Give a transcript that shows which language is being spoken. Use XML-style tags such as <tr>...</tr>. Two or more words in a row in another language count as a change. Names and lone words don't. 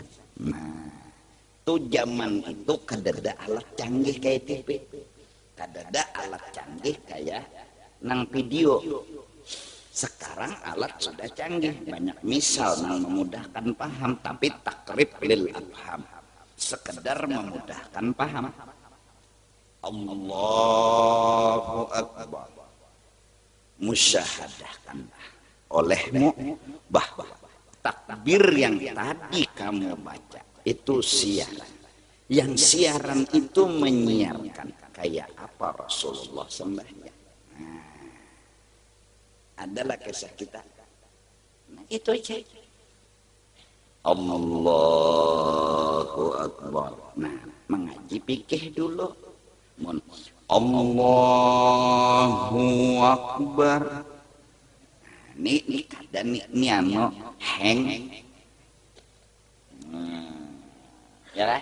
<bjn>Nah, tuh zaman itu kadada alat canggih kayak TV. Kadada alat canggih kayak nang video.</bjn> <id>Sekarang alat sudah canggih, banyak misal nang memudahkan paham, tapi</id> <ar>takrib lil afham,</ar> <id>sekedar memudahkan paham.</id> <ar>Allahu Akbar.</ar> <id>Musyahadahkanlah olehmu bahwa takbir yang tadi kamu baca itu siaran. Yang siaran itu menyiarkan kayak apa Rasulullah sembahyang. Adalah kisah kita. Nah, itu aja.</id> <ar>Allahu Akbar.</ar> <id>Nah, mengaji fikih dulu.</id> <ar>Allahu Akbar. Nah, ini kada ni ano heng.</ar> <id>Ya lah.</id>